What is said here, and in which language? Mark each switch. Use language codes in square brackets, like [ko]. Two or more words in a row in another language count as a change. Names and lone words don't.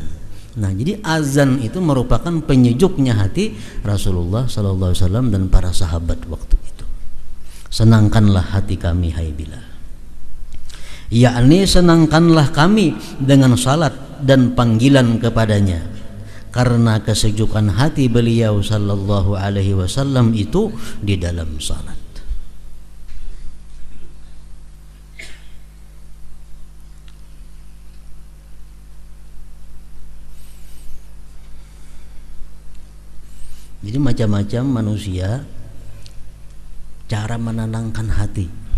[id] Nah jadi azan itu merupakan penyejuknya hati Rasulullah [ar] sallallahu alaihi wasallam [id] dan para sahabat waktu itu. Senangkanlah hati kami hai Bilal. Yakni senangkanlah kami dengan salat dan panggilan kepadanya, karena kesejukan hati beliau [ar] sallallahu alaihi wasallam [id] itu di dalam salat. Jadi macam-macam manusia cara menenangkan hati.